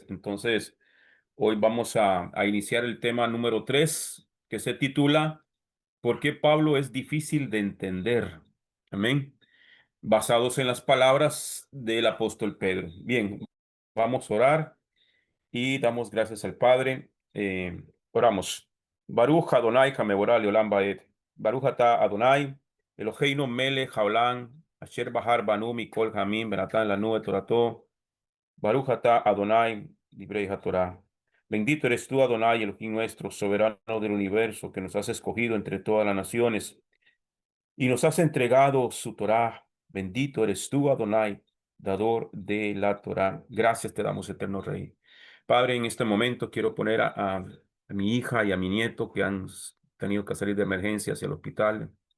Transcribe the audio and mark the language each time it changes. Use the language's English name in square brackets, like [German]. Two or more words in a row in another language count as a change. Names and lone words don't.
[Spanish] Entonces, hoy vamos a iniciar el tema número 3, que se titula ¿Por qué Pablo es difícil de entender? Amén. Basados en las palabras del apóstol Pedro. Bien, vamos a orar y damos gracias al Padre. Oramos. [Hebrew] ברוך אדני המבורך לעולם ועד. ברוך אתה אדני, אלהינו מלך העולם, אשר בחר בנו מכל העמים ונתן לנו תורתו. ברוך אתה אדני, דברי התורה. [Spanish] Bendito eres tú, Adonai, Elohim nuestro, soberano del universo, que nos has escogido entre todas las naciones y nos has entregado su Torah. Bendito eres tú, Adonai, dador de la Torah. Gracias te damos, eterno Rey. Padre, en este momento quiero poner a mi hija y a mi nieto que han tenido que salir de emergencia hacia el hospital.